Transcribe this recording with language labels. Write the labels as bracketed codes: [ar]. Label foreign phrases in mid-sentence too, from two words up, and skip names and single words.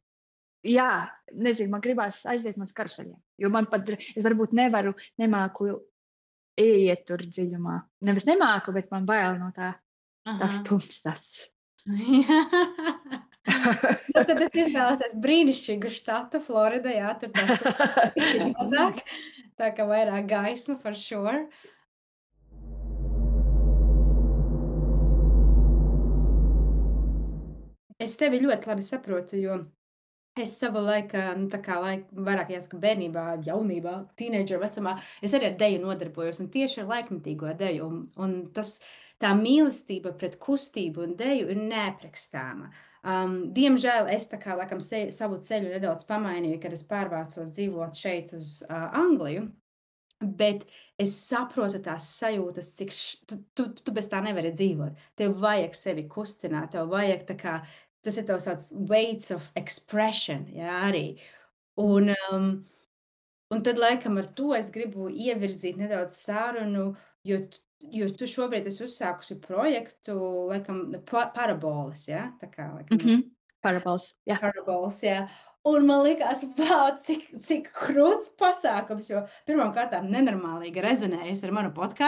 [lv] Jā, nezinu, man gribās aiziet no karuseļiem, jo es varbūt nemāku ieiet tur dziļumā. Nevis nemāku, bet man bail no tās Aha. tumsas. Nu, tad es izvēlēsies brīnišķīgu štatu Florida, jā, tur tās ir mazāk, tā kā vairāk gaismu [en] for sure. [lv] Es tevi ļoti labi saprotu, jo es savu laiku, nu, tā kā vairāk jāsaka bērnībā, jaunībā, tīneidžera vecumā, es arī ar deju nodarbojos, un tieši ar laikmetīgo deju, un tā mīlestība pret kustību un deju ir neaprakstāma. Diemžēl es tā kā laikam savu ceļu nedaudz pamainīju, kad es pārvācos dzīvot šeit uz Angliju. Bet es saprotu tās sajūtas, cik tu bez tā nevari dzīvot. Tev vajag sevi kustināt, tev vajag tā kā, tas ir tavs tāds [en] weights of expression, [lv] jā, arī. Un, un tad laikam ar to es gribu ievirzīt nedaudz sarunu, jo tu šobrīd esi uzsākusi projektu, laikam, parabolas, jā, tā kā, laikam, Parabols, jā. Parabols, jā. Un man likās, wow, cik krūts pasākums, jo pirmām kārtām nenormālīgi rezonējas ar manu podcastu.